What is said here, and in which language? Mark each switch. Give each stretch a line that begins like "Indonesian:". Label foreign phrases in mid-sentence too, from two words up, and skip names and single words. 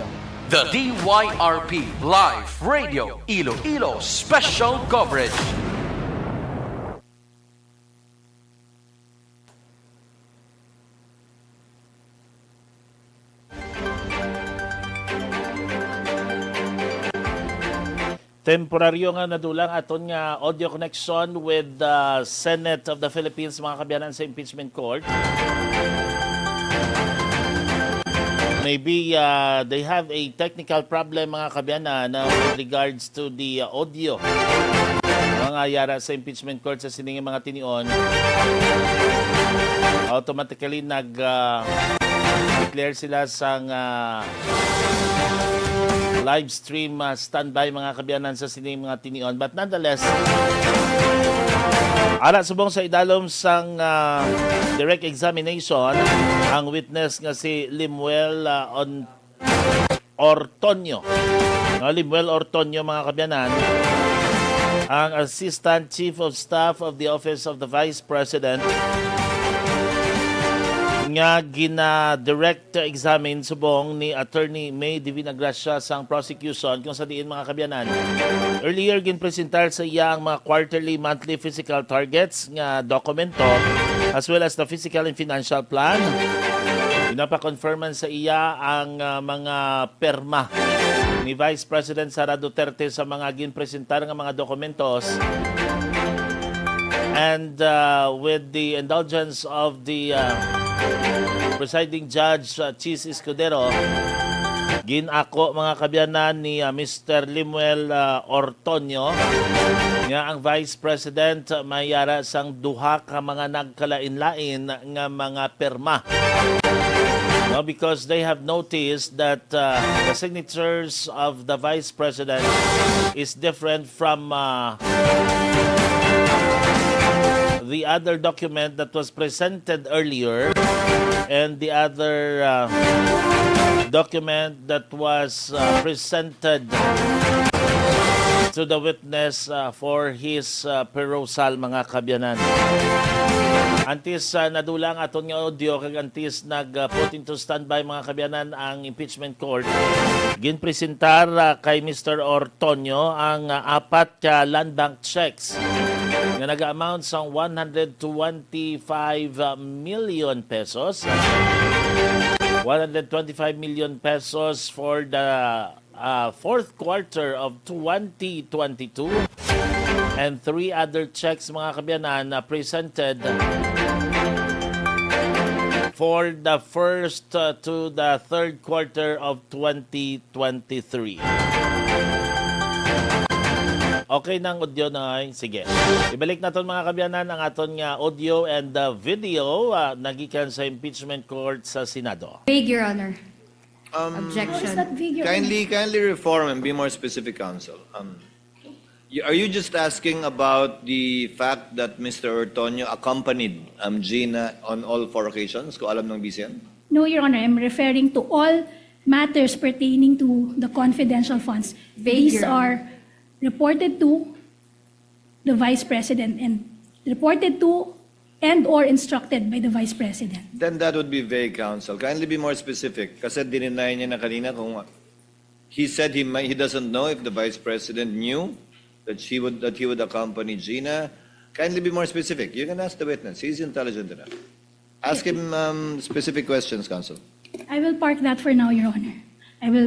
English: The DYRP Live Radio Iloilo Special Coverage.
Hiligaynon: Temporaryo nga nadulang aton nga audio connection
English: with the Senate of the Philippines,
Hiligaynon: mga kabiyanan sa impeachment court.
English: Maybe they have a technical problem,
Hiligaynon: mga kabiyanan,
English: with regards to the audio.
Hiligaynon: Mga yara sa impeachment court sa sining mga tinion, automatically nag-declare sila sang
English: live stream standby,
Hiligaynon: mga kabiyanan sa sining mga tinion.
English: But nonetheless,
Hiligaynon: ara subong sa idalom sang
English: direct examination
Hiligaynon: ang witness nga si Limuel Ortonio. Limuel Ortonio, mga kabiyanan, ang
English: Assistant Chief of Staff of the Office of the Vice President,
Hiligaynon: nga gina-direct examine subong ni Attorney May Divina Gracia sang prosecution kung sa diin, mga kabiyanan. Earlier ginpresentar sa iya ang mga
English: quarterly, monthly physical targets
Hiligaynon: nga dokumento
English: as well as the physical and financial plan.
Hiligaynon: Pinapa-confirman sa iya ang mga perma ni Vice President Sara Duterte sa mga ginpresentar nga mga dokumentos.
English: And with the indulgence of the presiding judge,
Hiligaynon: Chis Escudero, ginako, mga kabiyanan, ni Mr. Limuel Ortonio nga ang Vice President mayara sang duha ka mga nagkalain-lain nga mga perma.
English: No, because they have noticed that the signatures of the Vice President is different from the other document that was presented earlier and the other document that was presented to the witness for his perusal,
Hiligaynon: mga kabyanan. Antis nadulang aton nga audio kag antis nag-
English: put into standby,
Hiligaynon: mga kabyanan, ang impeachment court. Ginpresentar kay Mr. Ortonio ang apat ka land bank checks nga nag-amount sa 125 million pesos.
English: 125 million pesos for the fourth quarter of 2022, and 3 other checks,
Hiligaynon: mga kabyanan,
English: presented for the first to the third quarter of 2023.
Hiligaynon: Okay nang audio na ay. Sige. Ibalik naton, mga kabyanan, ang aton nga
English: audio and video
Hiligaynon: nagikan sa impeachment court sa Senado.
English: Vague, Your Honor. Is Objection. that vague, Your Honor? Kindly reform and be more specific, counsel. Are you just asking about the fact that Mr. Ortonio accompanied Gina on all 4 occasions?
Filipino: Kung alam ng BCN?
English: No, Your Honor, I'm referring to all matters pertaining to the confidential funds. Vague, These Your Honor. are reported to the Vice President and reported to and or instructed by the Vice President. Then that would be vague, counsel. Kindly be more specific.
Filipino: Kasi dininay niya na kanina kung
English: he said he doesn't know if the Vice President knew that he would accompany Gina. Kindly be more specific. You can ask the witness. He's intelligent enough. Ask him specific questions, counsel. I will park that for now, Your Honor. I will.